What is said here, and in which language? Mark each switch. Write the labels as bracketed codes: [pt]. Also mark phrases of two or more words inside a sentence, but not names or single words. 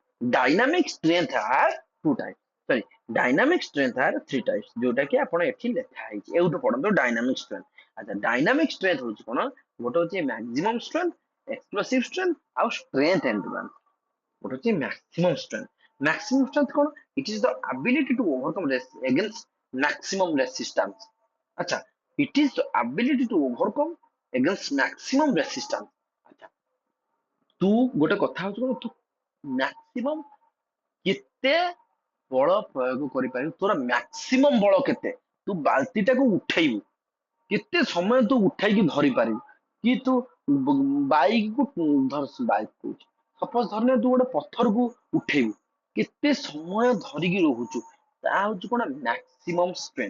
[en] dynamic strength are two types, sorry, dynamic strength are three types, [or] ଯୋଉଟା କି ଆପଣ ଏଠି ଲେଖା ହେଇଛି, ଏଇଠୁ ପଢନ୍ତୁ [en] dynamic strength. [or] ଆଚ୍ଛା, [en] dynamic strength [or] ହଉଛି କଣ, ଗୋଟେ ହଉଛି [en] maximum strength, explosive strength, [or] ଆଉ [en] strength endurance. [or] ଗୋଟେ ହଉଛି [en] maximum strength. maximum strength [or] କଣ, [en] it is the ability to overcome against maximum resistance. [or] ଆଚ୍ଛା, [en] it is the ability to overcome against maximum resistance. [or] ଆଚ୍ଛା, ତୁ ଗୋଟେ କଥା ହଉଛି କଣ, ତୁ ମ୍ୟାକ୍ସିମମ କେତେ ବଳ ପ୍ରୟୋଗ କରିପାରିବୁ, ତୋର ମ୍ୟାକ୍ସିମମ ବଳ କେତେ, ତୁ ବାଲ୍ଟିଟାକୁ ଉଠେଇବୁ, କେତେ ସମୟ ତୁ ଉଠେଇକି ଧରି ପାରିବୁ, କି ତୁ ବାଇକ କହୁଛି, ସପୋଜ ଧରିନେ ତୁ ଗୋଟେ ପଥରକୁ ଉଠେଇବୁ, କେତେ ସମୟ ଧରିକି ରହୁଛୁ, ତାହା ହଉଛି କଣ, [en] maximum strength.